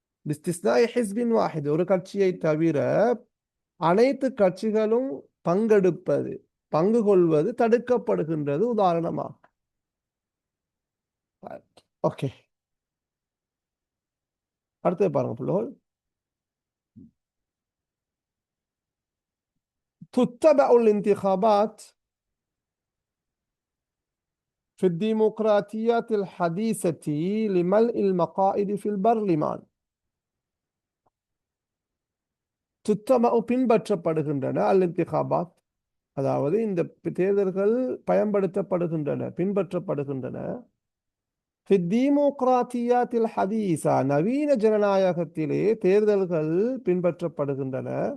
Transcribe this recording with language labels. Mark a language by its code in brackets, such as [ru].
[ar] பிஸ்திஸ்னாஇ ஹிஸ்பின் வாஹித் [ta] ஒரு கட்சியை தவிர அனைத்து கட்சிகளும் பங்கெடுப்பது, பங்கு கொள்வது தடுக்கப்படுகின்றது. உதாரணமாக ஓகே, அடுத்து பாருங்க பிள்ளைகள். [ar] تتبع الانتخابات في الديمقراطيات الحديثة لملء المقاعد في البرلمان. [ta] تتبع பின்பற்றப்படுகின்றன الانتخابات அதாவது இந்த தேர்தல்கள் பயன்படுத்தப்படுகின்றன, பின்பற்றப்படுகின்றன. [ar] في الديمقراطيات الحديثة [ta] நவீன ஜனநாயகத்திலே தேர்தல்கள் பின்பற்றப்படுகின்றன.